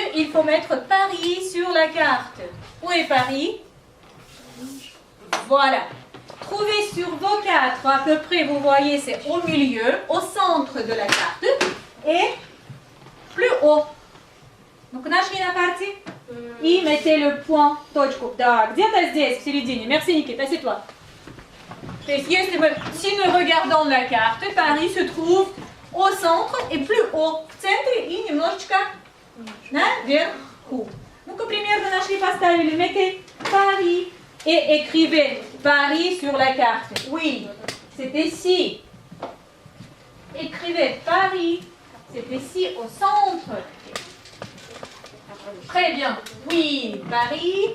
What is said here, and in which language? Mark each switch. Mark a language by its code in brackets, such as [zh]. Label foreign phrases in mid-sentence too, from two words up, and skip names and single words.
[fr] Il faut mettre Paris sur la carte. Où est Paris? Voilà. Trouvez sur vos quatre, à peu près, vous voyez, c'est au milieu, au centre de la carte. Et plus haut. Donc, [ru] нашли на карте. [fr] И mettez le point, [ru] точку. Да, где-то здесь, в середине. [fr] Merci, Никита, assieds-toi. [ru] То есть, [fr] si nous regardons la carte, Paris se trouve au centre et plus haut. [ru] В центре и немножечко наверху. Donc, примерно нашли, поставили, [fr] mettez Paris et écrivez Paris sur la carte. Oui, c'est ici. Écrivez Paris, c'est ici au centre. Très bien. Oui, Paris.